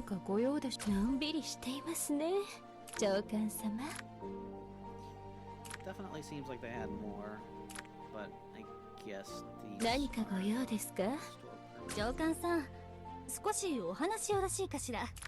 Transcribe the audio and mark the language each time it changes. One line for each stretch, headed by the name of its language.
Japanese: 何かご用でしょう。のんびりしていますね、長官様。
English: Definitely seems like they had more, but I guess the
Japanese: 何かご用ですか、長官さん。少しお話よろしいかしら。